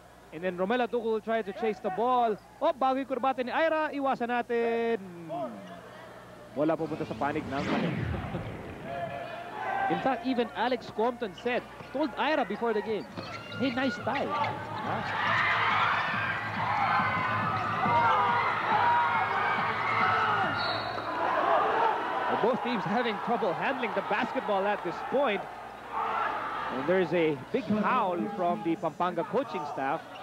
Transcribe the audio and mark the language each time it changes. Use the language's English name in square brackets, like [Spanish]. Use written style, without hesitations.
[English] And then Romel Adukul tried to chase the ball. [Filipino] Oh, bago yung kurbata ni Ira. Iwasan natin. Wala pupunta sa panig ng Manila. [English] In fact, even Alex Compton told Ira before the game, hey, nice tie. Huh? Both teams having trouble handling the basketball at this point. And there's a big howl from the Pampanga coaching staff.